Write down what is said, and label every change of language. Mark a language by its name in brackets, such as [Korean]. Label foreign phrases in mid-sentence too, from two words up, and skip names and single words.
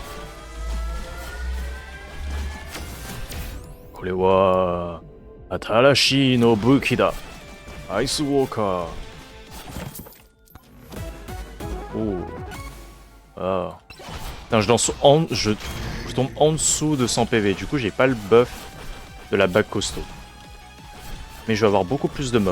[Japanese] これは新しいの武器だ。アイスウォーカー。Oh. [French] Ah. Putain, je tombe en dessous de 100 PV. Du coup, j'ai pas le buff de la bague costaud. Mais je vais avoir beaucoup plus de mobs.